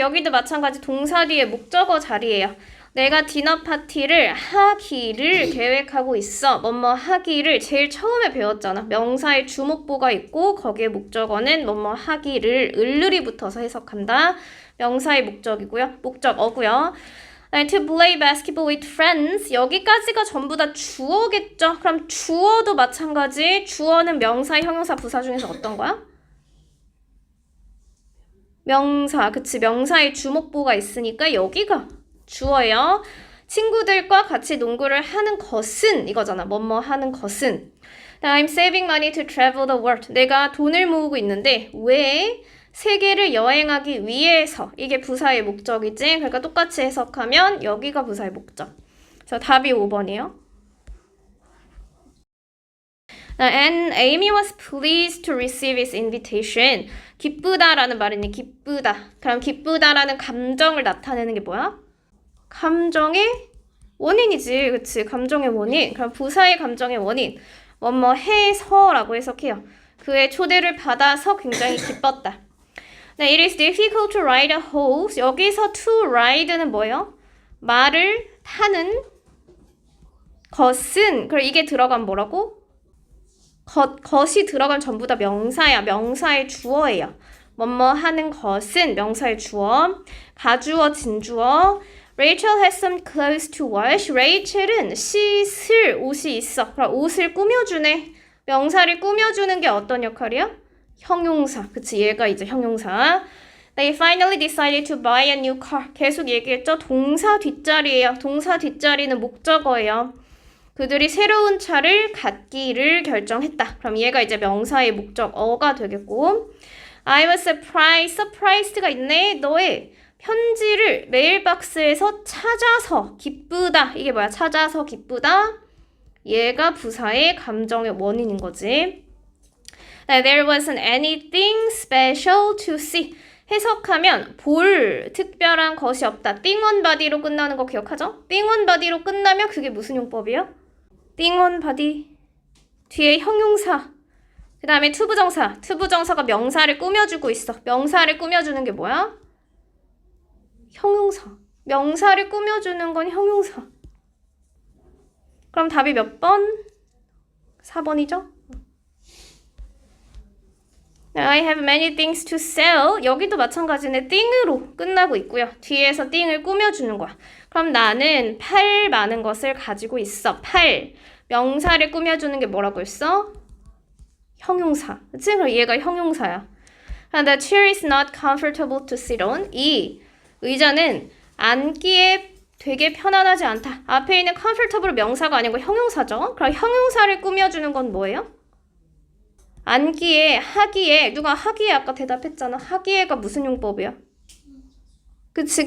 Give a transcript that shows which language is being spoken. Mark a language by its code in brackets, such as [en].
[ko] 여기도 마찬가지 동사 뒤에 목적어 자리예요. 내가 디너 파티를 하기를 계획하고 있어. 뭐뭐 하기를 제일 처음에 배웠잖아. 명사의 주목보가 있고 거기에 목적어는 뭐뭐 하기를 을을이 붙어서 해석한다. 명사의 목적이고요. 목적어고요. [en] To play basketball with friends. [ko] 여기까지가 전부 다 주어겠죠? 그럼 주어도 마찬가지. 주어는 명사, 형용사, 부사 중에서 어떤 거야? 명사. 그치. 명사의 주목보가 있으니까 여기가 주어예요. 친구들과 같이 농구를 하는 것은 이거잖아. 뭐뭐 하는 것은. [en] I'm saving money to travel the world. [ko] 내가 돈을 모으고 있는데 왜? 세계를 여행하기 위해서. 이게 부사의 목적이지. 그러니까 똑같이 해석하면 여기가 부사의 목적. 그래서 답이 5번이에요. [en] And Amy was pleased to receive his invitation. [ko] 기쁘다라는 말이니 기쁘다. 그럼 기쁘다라는 감정을 나타내는 게 뭐야? 감정의 원인이지. 그치? 감정의 원인. 그럼 부사의 감정의 원인. 뭐뭐 해서라고 해석해요. 그의 초대를 받아서 굉장히 기뻤다. [en] 네, it is difficult to ride a horse. [ko] 여기서 to ride는 뭐예요? 말을 타는 것은. 그럼 이게 들어간 뭐라고? 것이 들어간 전부 다 명사야. 명사의 주어예요. 뭐뭐 하는 것은 명사의 주어. 가주어, 진주어. [en] Rachel has some clothes to wash. [ko] 레이첼은 씻을 옷이 있어. 그럼 옷을 꾸며주네. 명사를 꾸며주는 게 어떤 역할이야? 형용사. 그치, 얘가 이제 형용사. [en] They finally decided to buy a new car. [ko] 계속 얘기했죠. 동사 뒷자리예요. 동사 뒷자리는 목적어예요. 그들이 새로운 차를 갖기를 결정했다. 그럼 얘가 이제 명사의 목적어가 되겠고 [en] I was surprised. [ko] surprised가 있네. 너의 편지를 메일박스에서 찾아서 기쁘다. 이게 뭐야? 찾아서 기쁘다. 얘가 부사의 감정의 원인인 거지. [en] There wasn't anything special to see. [ko] 해석하면 볼 특별한 것이 없다. thing on body로 끝나는 거 기억하죠? thing on body로 끝나면 그게 무슨 용법이에요? thing on body. 뒤에 형용사. 그 다음에 투부정사. 투부정사가 명사를 꾸며주고 있어. 명사를 꾸며주는 게 뭐야? 형용사. 명사를 꾸며주는 건 형용사. 그럼 답이 몇 번? 4번이죠? [en] I have many things to sell. [ko] 여기도 마찬가지네. thing으로 끝나고 있고요. 뒤에서 thing을 꾸며주는 거야. 그럼 나는 팔 많은 것을 가지고 있어. 팔. 명사를 꾸며주는 게 뭐라고 했어? 형용사. 그치? 그럼 얘가 형용사야. [en] The chair is not comfortable to sit on. [ko] 이 의자는 앉기에 되게 편안하지 않다. 앞에 있는 comfortable 명사가 아니고 형용사죠. 그럼 형용사를 꾸며주는 건 뭐예요? 앉기에, 하기에, 누가 하기에 아까 대답했잖아. 하기에가 무슨 용법이야? 그치?